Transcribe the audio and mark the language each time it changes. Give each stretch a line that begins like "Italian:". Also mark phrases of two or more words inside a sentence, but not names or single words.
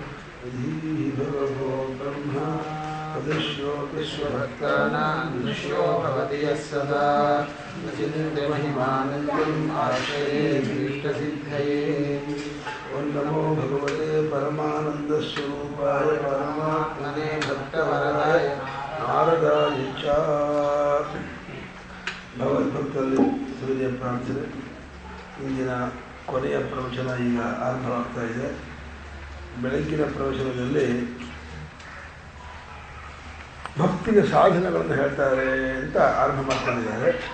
Sanskrit: भगवो ब्रह्मा तदस्यो विश्वभक्तानां दृश्यो भवति यः सदा अचिन्त्यमहिमानन्दम् आश्रये भीष्टसिद्धये। ॐ नमो भगवते परमानन्दस्वरूपाय परमात्मने भक्तवरदाय नारदाय च।
Kannada: ಭಗವದ್ಭಕ್ತರಲ್ಲಿ ಸೂರ್ಯ ಪ್ರಾರ್ಥನೆ. ಇಂದಿನ ಕೊನೆಯ ಪ್ರವಚನ ಈಗ ಆರಂಭವಾಗ್ತಾ ಇದೆ. ಬೆಳಗ್ಗಿನ ಪ್ರವಚನದಲ್ಲಿ ಭಕ್ತಿಗೆ ಸಾಧನಗಳನ್ನು ಹೇಳ್ತಾರೆ ಅಂತ ಆರಂಭ ಮಾಡ್ಕೊಂಡಿದ್ದಾರೆ.